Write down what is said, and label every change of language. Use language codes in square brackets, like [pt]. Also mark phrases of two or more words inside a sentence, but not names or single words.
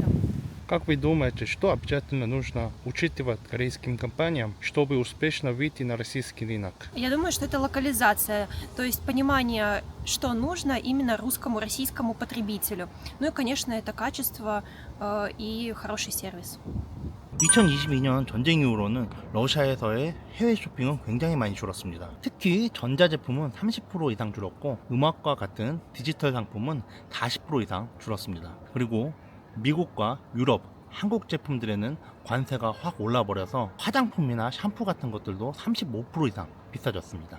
[ru] Как вы думаете, что обязательно нужно учитывать корейским компаниям, чтобы успешно выйти на российский рынок? Я думаю, что это локализация, то есть понимание, что нужно именно русскому, российскому потребителю. Ну и, конечно, это качество и хороший сервис. [ko] 2022년 전쟁 이후로는 러시아에서의 해외 쇼핑은 굉장히 많이 줄었습니다. 특히 전자제품은 30% 이상 줄었고 음악과 같은 디지털 상품은 40% 이상 줄었습니다. 그리고 미국과 유럽, 한국 제품들에는 관세가 확 올라버려서 화장품이나 샴푸 같은 것들도 35% 이상 비싸졌습니다.